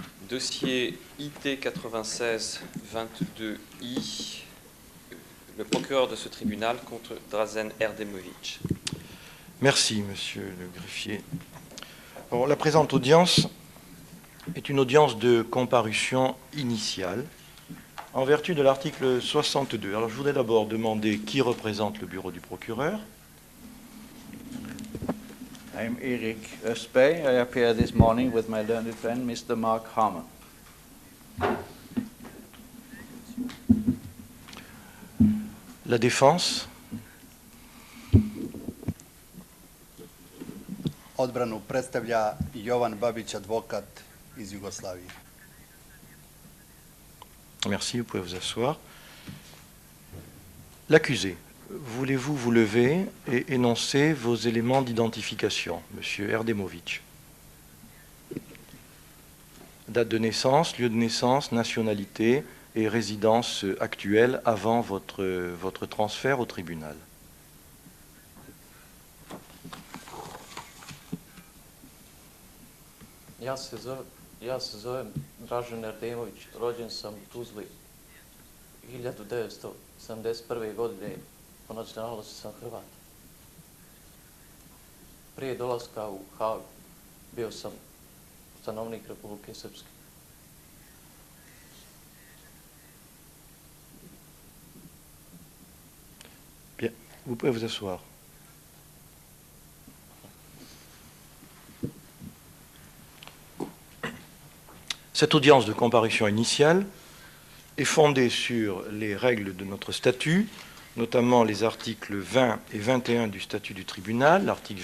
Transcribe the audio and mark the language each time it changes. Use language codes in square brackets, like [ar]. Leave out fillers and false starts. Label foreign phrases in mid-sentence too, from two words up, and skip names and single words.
[fr] Dossier IT 96-22I, le procureur de ce tribunal contre Dražen Erdemović. Merci, monsieur le greffier. Alors, la présente audience est une audience de comparution initiale en vertu de l'article 62. Alors, je voudrais d'abord demander qui représente le bureau du procureur. [en] I'm Erik Östberg. I appear this morning with my learned friend, Mr. Mark Harmon. [fr] La défense. [sr] Odbranu predstavlja Jovan Babić, advokat iz Jugoslavije. [fr] Merci, vous pouvez vous asseoir. L'accusé, voulez-vous vous lever et énoncer vos éléments d'identification, monsieur Erdemović? Date de naissance, lieu de naissance, nationalité et résidence actuelle avant votre transfert au tribunal. [hr] Ja se zovem Dražen Erdemović, rođen sam u Tuzli 1971. godine, po nacionalnosti sam Hrvat. Prije dolaska u Haag bio sam stanovnik Republike Srpske. [fr] Bien, vous pouvez vous asseoir. Cette audience de comparution initiale est fondée sur les règles de notre statut, notamment les articles 20 et 21 du statut du tribunal, l'article